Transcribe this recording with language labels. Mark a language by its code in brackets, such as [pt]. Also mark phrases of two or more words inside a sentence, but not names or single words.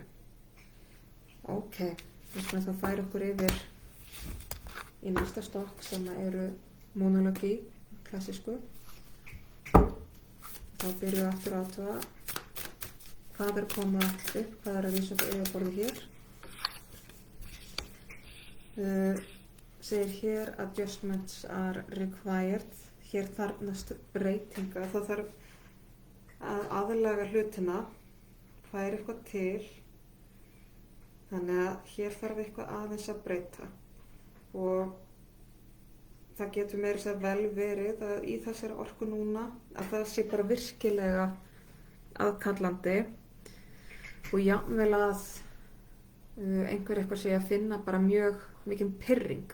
[is] Ok, við skulum þá færa okkur yfir í næsta stokk sem eru monologi, klassísku. Þá byrjum við aftur að athuga hvað er að koma upp, hvað er að vísa upp yfirborðið hér. Segir hér [en] adjustments are required. [is] Hér þarfnast breytinga, þá þarf að aðlaga hlutina, færa eitthvað til, þannig að hér þarf eitthvað aðeins að breyta. Og það getur meira sér vel verið að í þessari orku núna að það sé bara virkilega aðkallandi og jafnvel að einhver eitthvað sé að finna bara mjög mikinn pirring.